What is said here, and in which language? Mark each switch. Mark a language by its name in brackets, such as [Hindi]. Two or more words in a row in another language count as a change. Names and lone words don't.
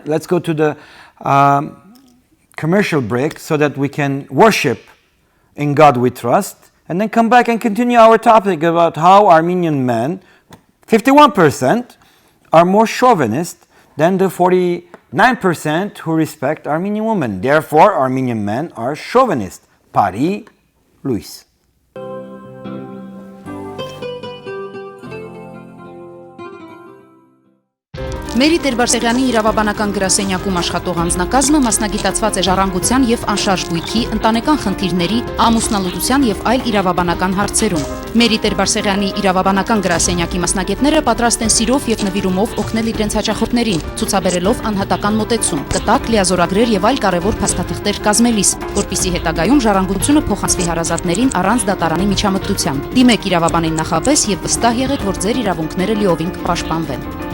[English] Let's go to the commercial break so that we can worship in God we trust, and then come back and continue our topic about how Armenian men, 51%, are more chauvinist than the 49% who respect Armenian women. Therefore, Armenian men are chauvinist. [Armenian] Բարի լույս. Մերի Տեր-Բարսեղյանի իրավաբանական գրասենյակում աշխատող անձնակազմը մասնագիտացված է ժառանգության եւ անշարժ գույքի, ընտանեկան խնդիրների, ամուսնալուծության եւ այլ իրավաբանական հարցերում։ Մերի Տեր-Բարսեղյանի իրավաբանական գրասենյակի մասնագետները պատրաստ են սիրով եւ նվիրումով օգնել իրենց հաճախորդներին, ցուցաբերելով անհատական մոտեցում, կտակ, լիազորագրեր եւ այլ կարեւոր փաստաթղթեր կազմելիս, որպիսի հետագայում ժառանգությունը փոխանցվի հարազատներին առանց դատարանի միջամտության։ Դիմեք իրավաբանին նախապես եւ վստահ եղեք, որ ձեր իրավունքները լիովին կպաշտպանվեն։